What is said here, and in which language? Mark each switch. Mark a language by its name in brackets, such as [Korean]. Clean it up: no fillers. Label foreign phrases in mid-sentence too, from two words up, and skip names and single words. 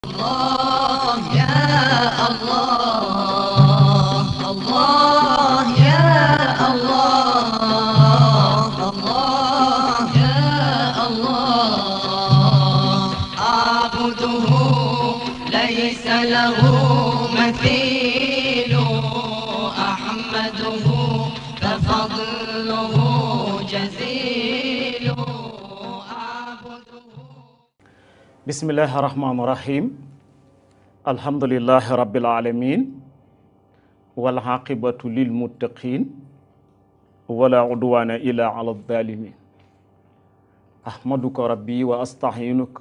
[Arabic] الله يا الله الله يا الله الله يا الله أعبده ليس له مثيل أحمده ففضله جزيل أعبده بسم الله الرحمن الرحيم الحمد لله رب العالمين والعاقبة للمتقين ولا عدوان إلا على الظالمين أحمدك ربي وأستعينك